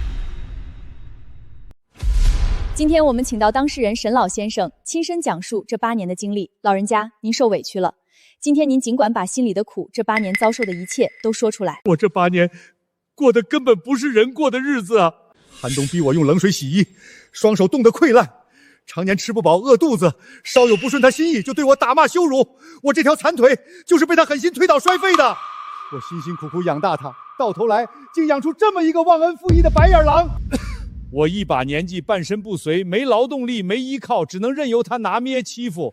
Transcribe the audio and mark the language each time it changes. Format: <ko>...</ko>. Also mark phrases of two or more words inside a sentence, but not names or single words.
<zh>今天我们请到当事人沈老先生亲身講述這8年的經歷。老人家，您受委屈了。今天您儘管把心裡的苦，這8年遭受的一切都說出來。我這8年過的根本不是人過的日子啊！寒冬逼我用冷水洗衣，雙手凍得潰爛，常年吃不飽餓肚子，稍有不順他心意就對我打罵羞辱。我這條殘腿就是被他狠心推倒摔廢的。我辛辛苦苦養大他，到頭來竟養出這麼一個忘恩負義的白眼狼。我一把年紀，半身不遂，沒勞動力，沒依靠，只能任由他拿捏欺負。</zh>